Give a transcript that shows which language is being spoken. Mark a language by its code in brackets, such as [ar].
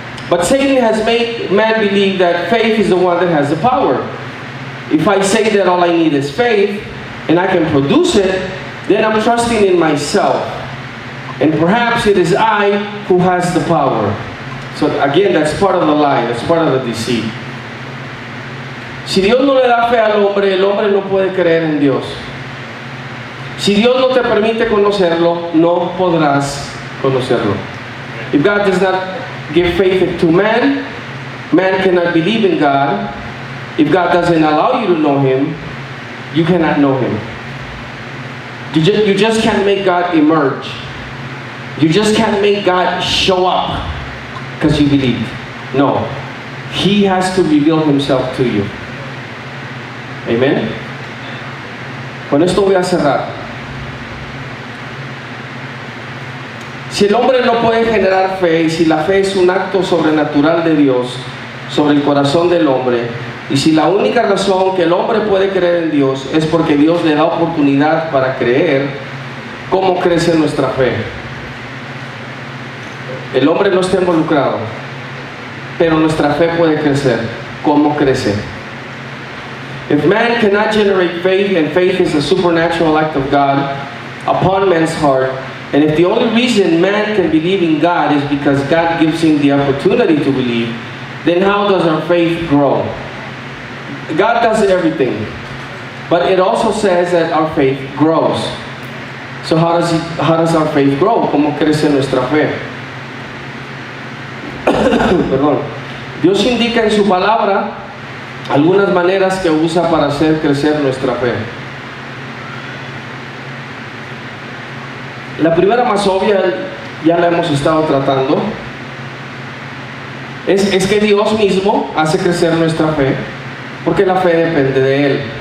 [en] But Satan has made man believe that faith is the one that has the power. If I say that all I need is faith, and I can produce it, then I'm trusting in myself. And perhaps it is I who has the power. So again, that's part of the lie, that's part of the deceit. [es] Si Dios no le da fe al hombre, el hombre no puede creer en Dios. Si Dios no te permite conocerlo, no podrás conocerlo. [en] If God does not give faith to man, man cannot believe in God. If God doesn't allow you to know Him, you cannot know Him. You just can't make God emerge. You just can't make God show up because you believe. No. He has to reveal Himself to you. [es] Amen. Con esto voy a cerrar. Si el hombre no puede generar fe, y si la fe es un acto sobrenatural de Dios sobre el corazón del hombre, y si la única razón que el hombre puede creer en Dios es porque Dios le da oportunidad para creer, ¿cómo crece nuestra fe? El hombre no está involucrado, pero nuestra fe puede crecer. ¿Cómo crece? [en] If man cannot generate faith, and faith is a supernatural act of God upon man's heart, and if the only reason man can believe in God is because God gives him the opportunity to believe, then how does our faith grow? God does everything, but it also says that our faith grows. So how does our faith grow? [es] ¿Cómo crece nuestra fe? Perdón. Dios indica en su palabra algunas maneras que usa para hacer crecer nuestra fe. La primera, más obvia, ya la hemos estado tratando, es que Dios mismo hace crecer nuestra fe, porque la fe depende de Él.